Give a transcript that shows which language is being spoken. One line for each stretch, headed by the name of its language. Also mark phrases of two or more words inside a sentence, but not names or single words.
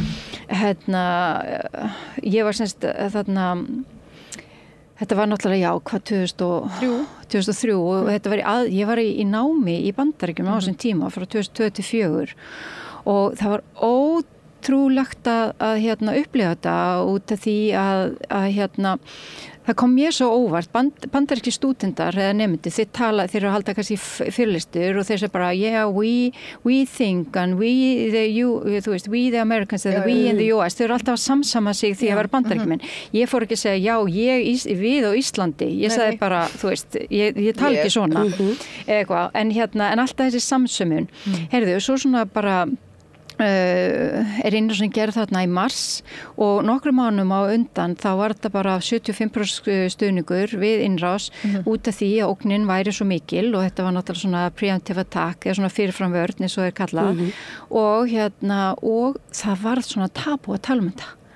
Icelandic: Ég var semst þetta var náttúrulega hvað 2003 og ég var í námi í Bandaríkjunum á þessum tíma frá 2024 og það var ótrúlegt að upplifa þetta út af því að það kom mér svo óvart, bandarískir stúdendar eða nemendur, þeir eru að halda kannski fyrirlestur og þeir segja bara
English: we think and we the Americans and we in the US,
Icelandic: þeir eru alltaf að samsama sig því að vera bandaríkjumenn. Ég fór ekki að segja við á Íslandi, ég sagði bara, þú veist, ég tala ekki svona eitthvað, en alltaf þessi samsömun. Heyrðu, svo svona bara innrás sem gerði þarna í mars og nokkrum mánum á undan þá var þetta bara 75% stuðningur við innrás út af því að ógnin væri svo mikil og þetta var náttúrulega svona
English: preemptive attack
Icelandic: eða svona fyrirframvörn eins og er kallað og það var svona tabu að tala um þetta.